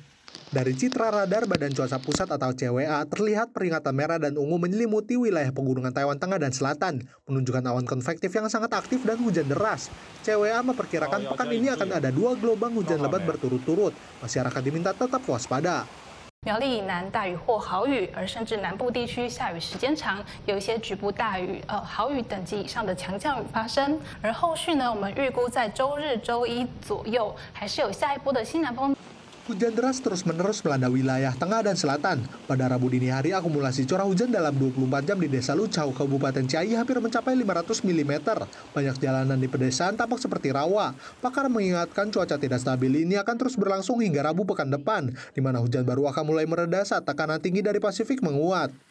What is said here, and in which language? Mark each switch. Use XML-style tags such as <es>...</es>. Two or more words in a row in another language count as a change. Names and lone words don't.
<id>Dari citra radar Badan Cuaca Pusat atau CWA, terlihat peringatan merah dan ungu menyelimuti wilayah pegunungan Taiwan Tengah dan Selatan, menunjukkan awan konvektif yang sangat aktif dan hujan deras. CWA memperkirakan pekan ini akan ada 2 gelombang hujan lebat berturut-turut. Masyarakat diminta tetap waspada.</id> <zh>苗栗以南大雨或豪雨，而甚至南部地区下雨时间长，有一些局部大雨、豪雨等级以上的强降雨发生。而后续呢，我们预估在周日、周一左右，还是有下一波的西南风。</zh> <id>Hujan deras terus-menerus melanda wilayah tengah dan selatan. Pada Rabu dini hari, akumulasi curah hujan dalam 24 jam di Desa Lucau, Kabupaten Chiayi hampir mencapai 500 mm. Banyak jalanan di pedesaan tampak seperti rawa. Pakar mengingatkan cuaca tidak stabil ini akan terus berlangsung hingga Rabu pekan depan, di mana hujan baru akan mulai mereda saat tekanan tinggi dari Pasifik menguat.</id>